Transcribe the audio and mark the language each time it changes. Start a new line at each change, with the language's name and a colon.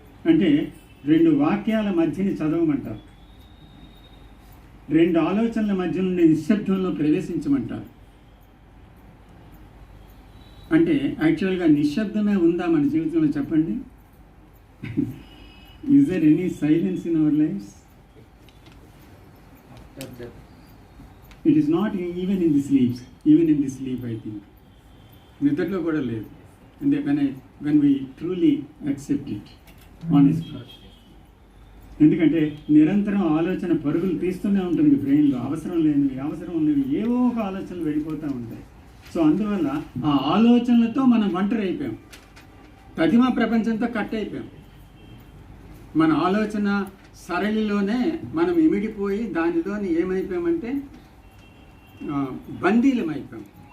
Telugu: అంటే 2 వాక్యాల మధ్యని చదవమంటారు, 2 ఆలోచనల మధ్య నుండి నిశ్శబ్దంలో ప్రవేశించమంటారు. అంటే యాక్చువల్గా నిశ్శబ్దమే ఉందా మన జీవితంలో? చెప్పండి.
English: Is there any silence in our lives? It is not even in the sleep. Even in the sleep, I think.
Telugu: నిద్రలో కూడా లేదు.
English: And when we truly accept it, honestly.
Telugu: ఎందుకంటే నిరంతరం ఆలోచన పరుగులు తీస్తూనే ఉంటుంది బ్రెయిన్లో. అవసరం ఉన్నవి ఏవో ఒక ఆలోచనలు వెళ్ళిపోతూ ఉంటాయి. సో అందువల్ల ఆ ఆలోచనలతో మనం ఒంటరి అయిపోయాం, ప్రతిమా ప్రపంచంతో కట్ అయిపోయాం. మన ఆలోచన సరళిలోనే మనం ఇమిడిపోయి దానిలోని ఏమైపోయామంటే బందీలమైపోయాం.